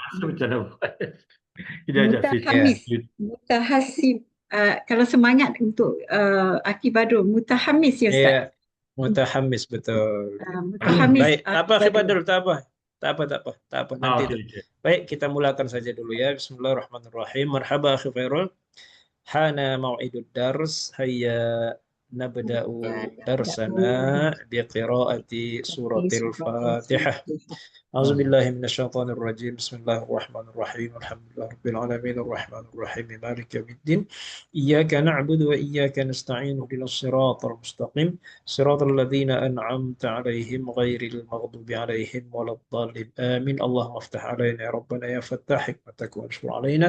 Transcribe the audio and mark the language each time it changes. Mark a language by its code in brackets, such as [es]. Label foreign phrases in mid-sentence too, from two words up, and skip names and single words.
[ms] Masa macam mana buat? Kejap, saya cek. [ar] متحمس، متحسب. [ms] Kalau semangat untuk Akhi Badrul, mutahamis ya Iya, Ustaz. mutahamis betul. Mutahamis Baik, apa Akhi Akhi Badrul. Badrul? Tak apa, tak apa, tak apa, tak apa. Nanti itu. Okey, okey. Baik, kita mulakan saja dulu ya. Bismillahirrahmanirrahim. [ar] مرحبا أخي Fairul. حان موعد الدرس. هيا نبدأ درسنا بقراءة سورة الفاتحة. أعوذ بالله من الشيطان الرجيم بسم الله الرحمن الرحيم الحمد لله رب العالمين الرحمن الرحيم مالك يوم الدين إياك نعبد وإياك نستعين اهدنا الصراط المستقيم صراط الذين أنعمت عليهم غير المغضوب عليهم ولا الضالين آمين اللهم افتح علينا يا ربنا يا فتاح حكمتك وانشر علينا